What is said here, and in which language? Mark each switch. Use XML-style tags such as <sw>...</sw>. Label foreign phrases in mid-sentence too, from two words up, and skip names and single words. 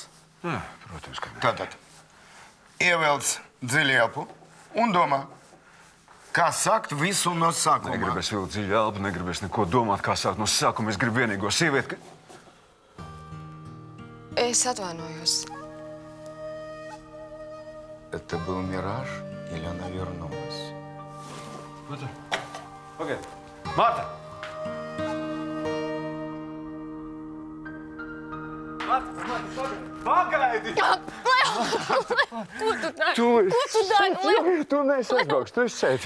<lv>Jā, protams, ka ne. Tātad, ievelc dziļi elpu un domā, kā sākt visu no sākuma. Negribēs vilkt dziļu elpu, negribēs neko domāt, kā sākt no sākuma. Es gribu vienīgo sievieti, Es atvainojos.</lv> <ru>Это был мираж, или она вернулась?</ru> <lv>Pagaid. Marta! Pagaidi! Ko tu dari? Tu neesi aizbrauks, tu esi šeit.</lv>